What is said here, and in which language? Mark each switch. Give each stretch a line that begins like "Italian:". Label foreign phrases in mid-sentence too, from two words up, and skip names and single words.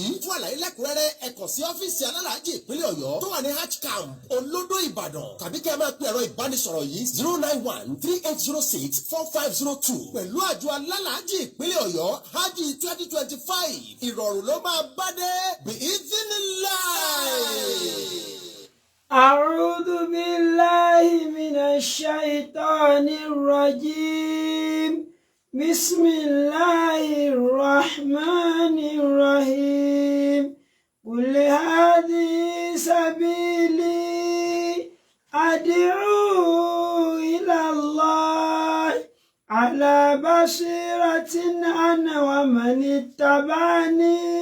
Yoruba: Fún àlàyé lẹ́kùnrẹ́rẹ́ ẹ kàn sí ọ́fíìsì alálàájì ìpínlẹ̀ Ọ̀yọ́ tó wà ní Hajj Camp Olódó Ìbàdàn tàbí kí ẹ máa pe ẹ̀rọ ìbánisọ̀rọ̀ yìí 09138064502 pẹ̀lú àjọ alálàájì ìpínlẹ̀ Ọ̀yọ́ hajj 2025 ìrọ̀rùn ló máa bá dé bí ìdínláì.
Arabic: أعوذ بالله من الشيطان الرجيم بسم الله الرحمن الرحيم قل هذه سبيلي أدعو إلى الله على بصيرة أنا ومن اتبعني